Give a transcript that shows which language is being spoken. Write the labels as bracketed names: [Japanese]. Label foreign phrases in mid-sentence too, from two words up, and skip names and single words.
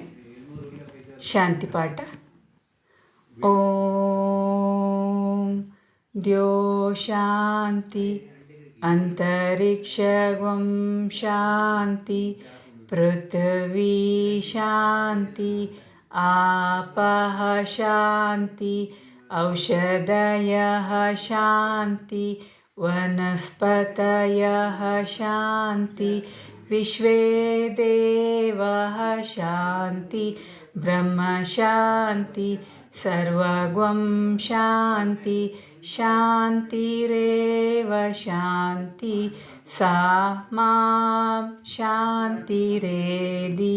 [Sanskrit] ಶಾಂತಿ ಪಾಠ. ಓಂ ದ್ಯೋ ಶಾಂತಿ ಅಂತರಿಕ್ಷಂ ಶಾಂತಿ ಪೃಥ್ವೀ ಶಾಂತಿ ಆಪಃ ಶಾಂತಿ ಔಷಧಯಃ ಶಾಂತಿ ವನಸ್ಪತಯಃ ಶಾಂತಿ ವಿಶ್ವೇ ದೇವಃ ಶಾಂತಿ ಬ್ರಹ್ಮ ಶಾಂತಿ ಸರ್ವಗಂ ಶಾಂತಿ ಶಾಂತಿರೇವ ಶಾಂತಿ ಸಾ ಮಾಂ ಶಾಂತಿರೇಧಿ.